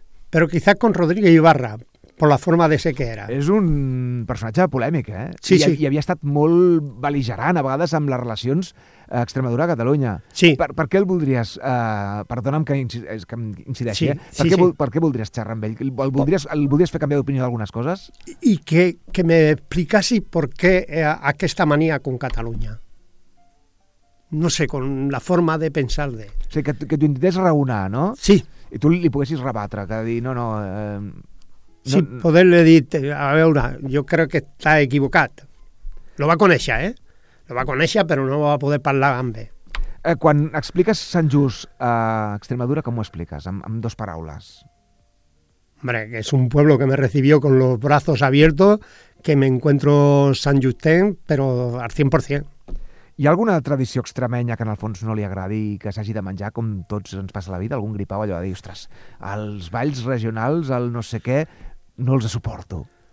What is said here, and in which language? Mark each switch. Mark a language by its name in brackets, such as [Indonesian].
[Spanish] Pero quizás con Rodríguez Ibarra, por la forma de ser que era. [Catalan] És un personatge polèmic, eh? Sí, I, sí. I havia estat molt beligerant, a vegades, amb les relacions a Extremadura-Catalunya. Sí. Per què el voldries... perdona'm que incideixi, sí, eh? Per què voldries xerrar amb ell? El voldries fer canviar d'opinió d'algunes coses? I que m'explicassi per què aquesta mania con Catalunya. [Spanish] no sé, con la forma de pensar de... [Catalan] O sigui, que t'ho intentés raonar, no? Sí. I tu li poguessis rebatre, que dir, no, no... Sí, poder-li dir, a veure, jo crec que està equivocat. Lo va conèixer, eh? Lo va conèixer, però no va poder parlar amb ell. Quan expliques Sant Just a Extremadura, com ho expliques? Amb dos paraules. [Spanish] Hombre, que es un pueblo que me recibió con los brazos abiertos, que me encuentro Sant Justen, pero al 100%. [Catalan] Hi ha alguna tradició extremenya que en el fons no li agradi i que s'hagi de menjar com tots ens passa la vida? Algun gripau allò de dir, ostres, els balls regionals, el no sé què, no els suporto.